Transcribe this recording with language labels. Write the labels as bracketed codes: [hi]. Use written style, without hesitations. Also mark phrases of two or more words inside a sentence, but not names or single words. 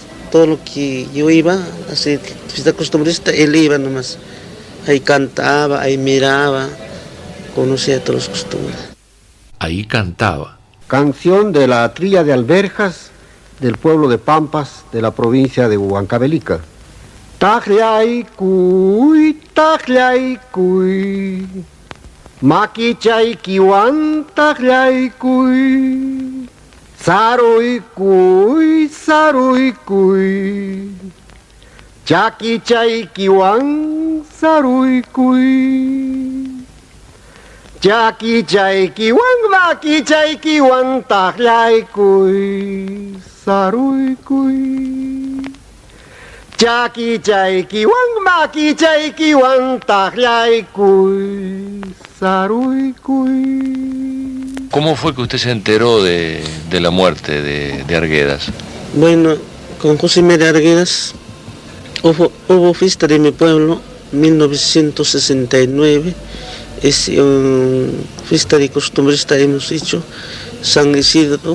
[es] Todo lo que yo iba a hacer fiesta costumbrista, él iba nomás. Ahí cantaba, ahí miraba, conocía todas las costumbres. Ahí cantaba. Canción de la trilla de alberjas del pueblo de Pampas de la provincia de Huancavelica. [qu] Tajlay cuy, maquichay kiwan, tajlay cuy. Saruy cuy, chaki chay kiwan, saruy cuy. Chaki chay kiwan, maki chay kiwan, tajlay cuy, saruy cuy. Chaki chay kiwan, maki chay kiwan, tajlay cuy, saruy cuy. [es] ¿Cómo fue que usted se enteró de la muerte de Arguedas? Bueno, con José María Arguedas hubo fiesta de mi pueblo, 1969, es fiesta de costumbrista hemos hecho, San Isidro